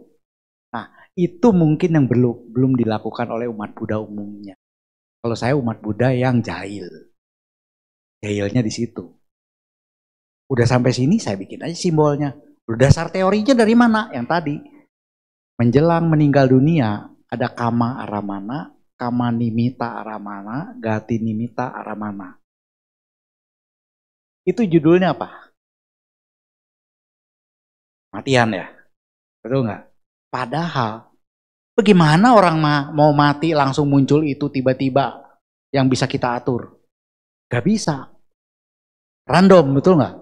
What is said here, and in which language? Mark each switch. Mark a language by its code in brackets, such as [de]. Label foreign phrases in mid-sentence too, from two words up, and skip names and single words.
[id] Nah, itu mungkin yang belum dilakukan oleh umat Buddha umumnya. Kalau saya umat Buddha yang jahil. Jahilnya di situ. Udah sampai sini saya bikin aja simbolnya. Dasar teorinya dari mana? Yang tadi. Menjelang meninggal dunia ada [pi] kama aramana, kama nimita aramana, gati nimita aramana. [id] Itu judulnya apa? Matian ya? Betul nggak? Padahal bagaimana orang mau mati langsung muncul itu tiba-tiba yang bisa kita atur? Gak bisa. Random, betul nggak?